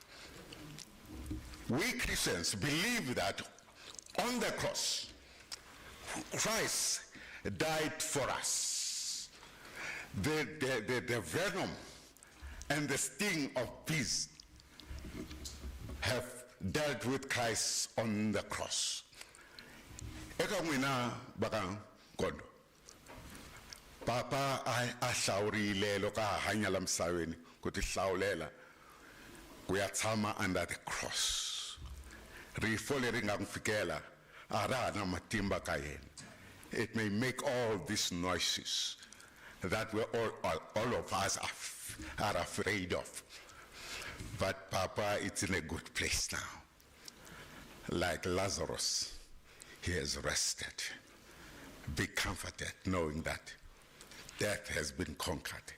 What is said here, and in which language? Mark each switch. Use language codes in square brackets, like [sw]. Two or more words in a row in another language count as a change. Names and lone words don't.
[en] We Christians believe that on the cross, Christ died for us. The venom and the sting of bees have dealt with Christ on the cross. [ts] Eka mwina baka Nkondo. Papa a hlawurile loko a hanya la misaveni ku ti hlawulela ku ya tshama [en] under the cross. [ts] Rifo leri nga n'wi fikela a ra ha na matimba ka yena. [en] It may make all these noises that we all of us are afraid of. But Papa, it's in a good place now. Like Lazarus, he has rested. Be comforted knowing that death has been conquered.